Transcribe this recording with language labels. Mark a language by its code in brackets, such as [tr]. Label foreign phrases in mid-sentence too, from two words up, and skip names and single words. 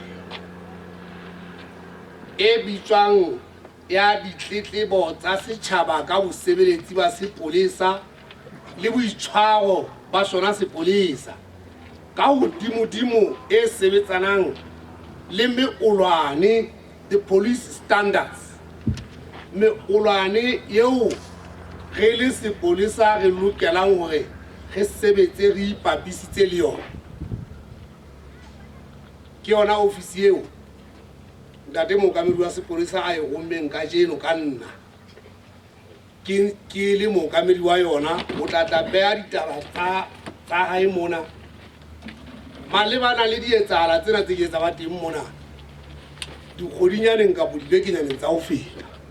[st] e bitswang ya ditletlebo tsa setjhaba ka bosebeletsi ba sepolesa le boitshwaro ba sona sepolesa ka hodimodimo e sebetsanang le meolwane [en] the police standards [st] meolwane eo re le sepolesa re lokelang hore re sebetse re ipapisitse le yona ke yona ofisi eo ntate mookamedi wa sepolesa a e rommeng ka jeno ka nna ke le mookamedi wa yona o tla beha ditaba tsa hae mona malebana le dietsahala tsena tse ke etsa ba teng mona dikgodinyaneng kapo dibekenyaneng tsa ho feta